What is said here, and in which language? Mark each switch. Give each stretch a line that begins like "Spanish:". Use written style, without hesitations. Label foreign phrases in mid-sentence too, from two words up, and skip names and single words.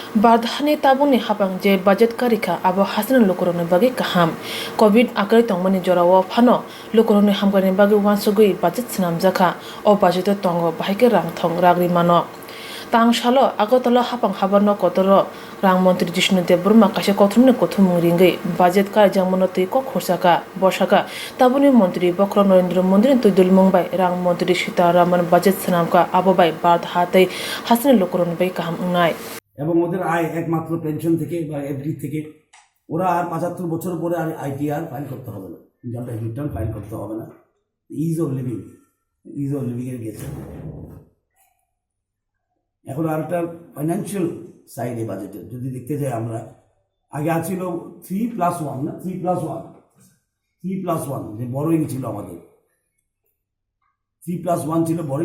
Turkic languages: Bardhani tabuni hapang je budget karika abo hasan lokorone bagi kaham covid akari tongmani jorawo phano lokorone hamgani bagi wansugui budget snam jaka o budget tongo bahike rang thong ragri mano tang shalo agotala hapang habarno kotoro rang mantri Jishnu Dev Burma kashe kothumne kothumung ringai budget kar jangmono tei ko khorsaka boshaka tabuni mantri Bokro Narendra Modi tuidul mumbai rang mantri Sitaraman budget snam ka abobai bardha tei hasan lokorone bai kaham unai
Bangla: এবং ওদের আয় একমাত্র পেনশন থেকে বা এফডি থেকে। ওরা আর ৭৫ বছর পরে আর
English: ITR file
Bangla: করতে হবে না,
English: income tax return file
Bangla: করতে হবে না।
English: ease of living
Bangla: গেছে। এখন আর একটা
English: financial side
Bangla: বাজেটের যদি দেখতে যাই আমরা, আগে ছিল 3+1 না, 3+1 যে বরোইং ছিল আমাদের, 3+1 ছিল বরোইং।